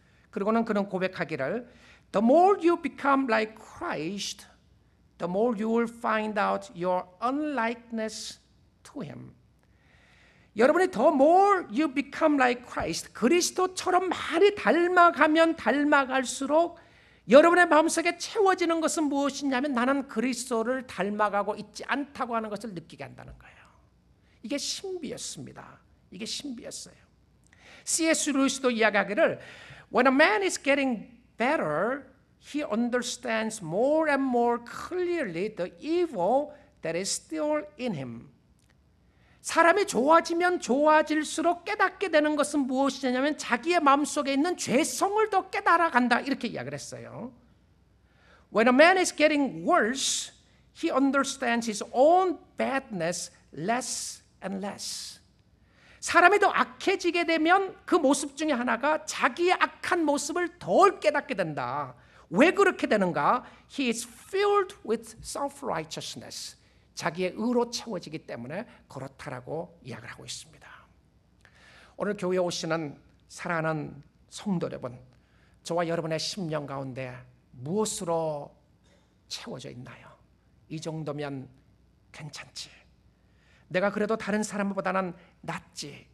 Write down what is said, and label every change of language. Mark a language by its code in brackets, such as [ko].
[ko] 그리고는 그는 고백하기를 [en] The more you become like Christ, the more you will find out your unlikeness to Him. [ko] 여러분이 [en] the more you become like Christ, [ko] 그리스도처럼 많이 닮아가면 닮아갈수록 여러분의 마음속에 채워지는 것은 무엇이냐면 나는 그리스도를 닮아가고 있지 않다고 하는 것을 느끼게 한다는 거예요. 이게 신비였습니다. 이게 신비였어요. C.S. 루이스도 이야기하기를 [en] When a man is getting better, he understands more and more clearly the evil that is still in him. [ko] 사람이 좋아지면 좋아질수록 깨닫게 되는 것은 무엇이냐면 자기의 마음속에 있는 죄성을 더 깨달아간다 이렇게 이야기를 했어요. [en] When a man is getting worse, he understands his own badness less and less. [ko] 사람이 더 악해지게 되면 그 모습 중에 하나가 자기의 악한 모습을 덜 깨닫게 된다. 왜 그렇게 되는가? [en] He is filled with self-righteousness. [ko] 자기의 의로 채워지기 때문에 그렇다라고 이야기를 하고 있습니다. 오늘 교회에 오시는 사랑하는 성도 여러분, 저와 여러분의 심령 가운데 무엇으로 채워져 있나요? 이 정도면 괜찮지. 내가 그래도 다른 사람보다는 낫지.